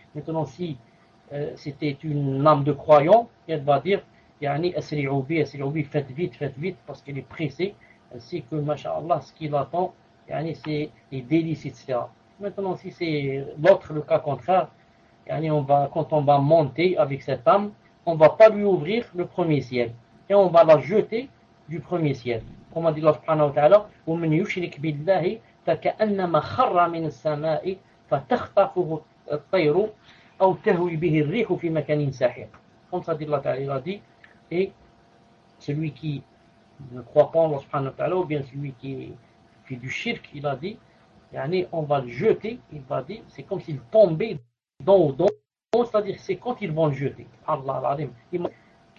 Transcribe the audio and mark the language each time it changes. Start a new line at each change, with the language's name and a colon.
French: Maintenant, si c'était une âme de croyant, elle va dire, Yani,
Arabic: Esri Obi,
French: faites vite, parce qu'elle est pressée, elle sait que, Masha'Allah, ce qui l'attend, Yani, c'est les délices, etc. Maintenant, si c'est l'autre, le cas contraire, Yani, quand on va monter avec cette âme, on ne va pas lui ouvrir le premier ciel, et on va la jeter du premier ciel. Comme a dit Allah subhanahu wa ta'ala,
Arabic: ومن يشرك بالله فكأنما خر من السماء فتخطفه الطير أو تهوي به الريح في مكان ساحق.
French: Comme ça dit Allah ta'ala, il a dit, et celui qui ne croit pas en Allah subhanahu wa ta'ala, ou bien celui qui fait du shirk, il a dit, yani, on va le jeter, il va dire, c'est comme s'il tombait dans le dos, c'est-à-dire c'est quand ils vont le jeter. Allah l'a dit.